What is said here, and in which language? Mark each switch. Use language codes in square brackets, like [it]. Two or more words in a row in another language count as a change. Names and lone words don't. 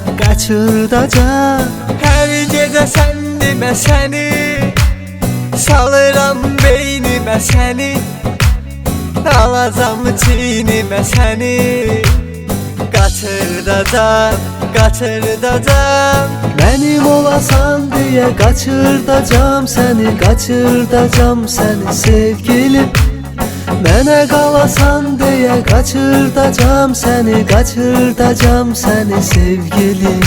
[az] Hər gecə sən demə səni, salıram beynimə səni, alacam çiynimə səni, qaçırdacağım [tr] Benim olasan diye kaçırdacağım seni sevgilim. [az] Mənə qalasan [tr] diye kaçırdacağım seni sevgilim.